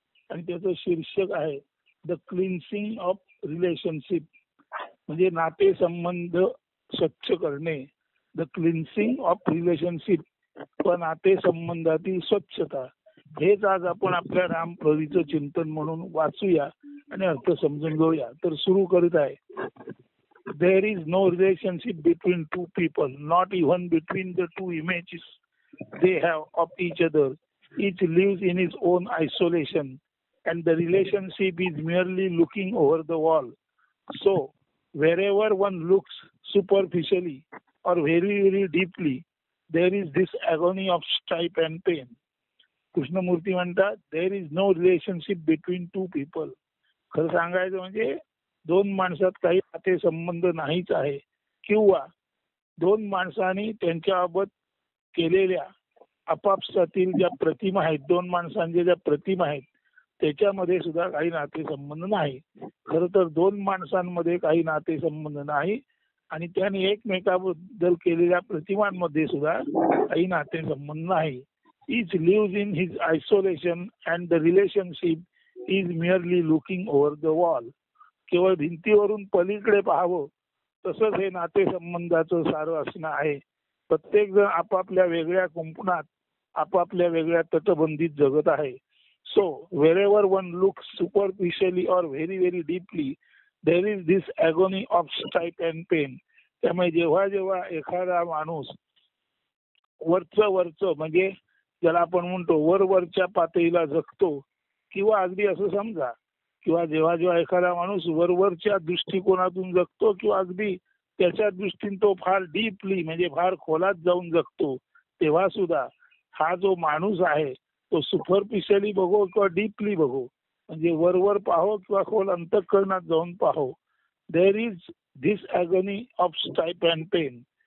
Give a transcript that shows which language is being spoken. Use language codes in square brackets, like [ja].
[mr] आणि त्याचं शीर्षक आहे [en] the cleansing of relationship, [mr] म्हणजे नाते संबंध स्वच्छ करणे. [en] the cleansing of relationship, [mr] पण नाते संबंधातील स्वच्छता. हेच आज आपण आपल्या रामप्रभूचं चिंतन म्हणून वाचूया आणि अर्थ समजून घेऊया. तर सुरू करीत आहे. [en] There is no relationship between two people, not even between the two images they have of each other. Each lives in his own isolation, and the relationship is merely looking over the wall. So, wherever one looks superficially or very, very deeply, there is this agony of strife and pain. [mr] Krishnamurthy म्हणतात, [en] there is no relationship between two people. [mr] खरं सांगायचं म्हणजे दोन माणसात काही नाते संबंध नाहीच आहे. किंवा दोन माणसांनी त्यांच्याबाबत केलेल्या आपापसातील ज्या प्रतिमा आहेत, दोन माणसांच्या ज्या प्रतिमा आहेत त्याच्यामध्ये सुद्धा काही नाते संबंध नाही. खरं तर दोन माणसांमध्ये काही नाते संबंध नाही आणि त्यांनी एकमेकाबद्दल केलेल्या प्रतिमांमध्ये सुद्धा काही नाते संबंध नाही. [en] Each lives in his isolation and the relationship is merely looking over the wall. [mr] केवळ भिंतीवरून पलीकडे पाहावं तसंच हे नातेसंबंधाचं सारं असणं आहे. प्रत्येक जण आपापल्या वेगळ्या कुंपणात आपापल्या वेगळ्या तटबंदीत जगत आहे. [en] So wherever one looks superficially or very very deeply, there is this agony of strife and pain. [mr] त्यामुळे जेव्हा जेव्हा एखादा माणूस वरचं म्हणजे ज्याला आपण म्हणतो वरवरच्या पातळीला जगतो, किंवा अगदी असं समजा, किंवा जेव्हा जेव्हा एखादा माणूस वरवरच्या दृष्टिकोनातून जगतो किंवा अगदी त्याच्या दृष्टीने तो फार डीपली म्हणजे फार खोलात जाऊन जगतो, तेव्हा सुद्धा हा जो माणूस आहे तो सुपरफिशियली बघो किंवा डीपली बघो, म्हणजे वरवर पाहो किंवा खोल अंतःकरणात जाऊन पाहो, [en] There is this agony of strife and pain.